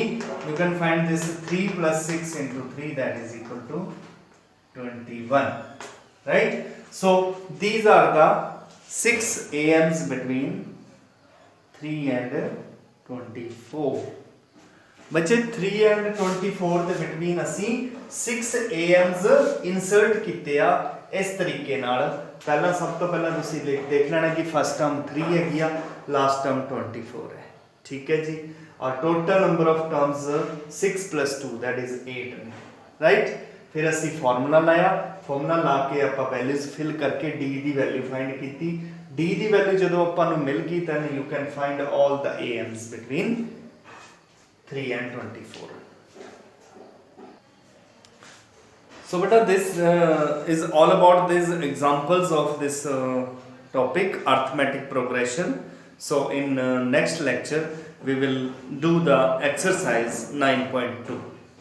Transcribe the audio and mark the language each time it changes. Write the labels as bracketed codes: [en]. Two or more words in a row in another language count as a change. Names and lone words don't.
[en] You can find this 3 plus 6 into 3 that is equal to 21. Right? So these are the 6 AMs between 3 and 24. [pa] बच्चे 3 and 24 ਦੇ between ਅਸੀਂ 6 AMs insert ਕੀਤੇ ਆ ਇਸ ਤਰੀਕੇ ਨਾਲ. ਪਹਿਲਾਂ ਸਭ ਤੋਂ ਪਹਿਲਾਂ ਤੁਸੀਂ ਦੇਖ ਲੈਣਾ ਕਿ [en] first term [pa] 3 ਹੈਗੀ ਆ, [en] last term [pa] 24 ਹੈ. ਠੀਕ ਹੈ ਜੀ. ਔਰ [en] total number of terms 6 plus 2 that is 8 [pa] ਨੇ. ਰਾਈਟ? ਫਿਰ ਅਸੀਂ ਫਾਰਮੂਲਾ ਲਾਇਆ, ਫਾਰਮੂਲਾ ਲਾ ਕੇ ਆਪਾਂ ਵੈਲਿਊਜ਼ ਫਿਲ ਕਰਕੇ d ਦੀ ਵੈਲਿਊ ਫਾਈਂਡ ਕੀਤੀ. d ਦੀ ਵੈਲਿਊ ਜਦੋਂ ਆਪਾਂ ਨੂੰ ਮਿਲ ਗਈ ਤਾਂ [en] you can find all the AMs between 3 and 24. So beta, this is all about these examples of this topic, arithmetic progression. So in next lecture we will do the exercise 9.2.